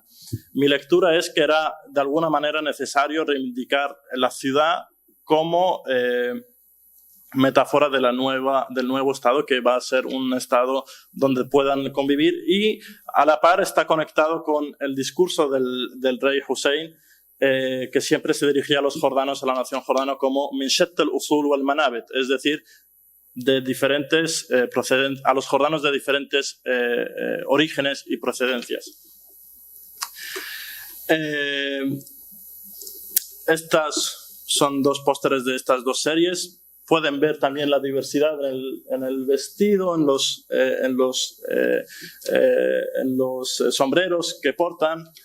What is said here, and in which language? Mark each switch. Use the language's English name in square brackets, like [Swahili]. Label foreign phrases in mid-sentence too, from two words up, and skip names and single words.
[Spanish] Mi lectura es que era de alguna manera necesario reivindicar la ciudad como metáfora del nuevo Estado, que va a ser un Estado donde puedan convivir, y a la par está conectado con el discurso del rey Hussein, que siempre se dirigía a los jordanos, a la nación jordana, como [Arabic] من شتى الأصول والمنابت, [Spanish] es decir, de diferentes a los jordanos de diferentes orígenes y procedencias. Estas son dos pósteres de estas dos series. Pueden ver también la diversidad en el vestido, en los sombreros que portan.